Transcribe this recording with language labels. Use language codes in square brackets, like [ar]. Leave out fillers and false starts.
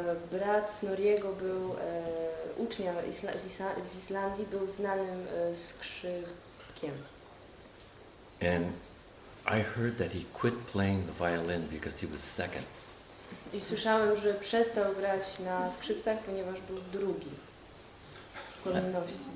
[pl] Brat Snorriego był ucznia z Islandii, był znanym skrzypkiem. [en] And I heard that he quit playing the violin because he was second. [pl] I słyszałem, że przestał grać na skrzypcach, ponieważ był drugi w kolejności.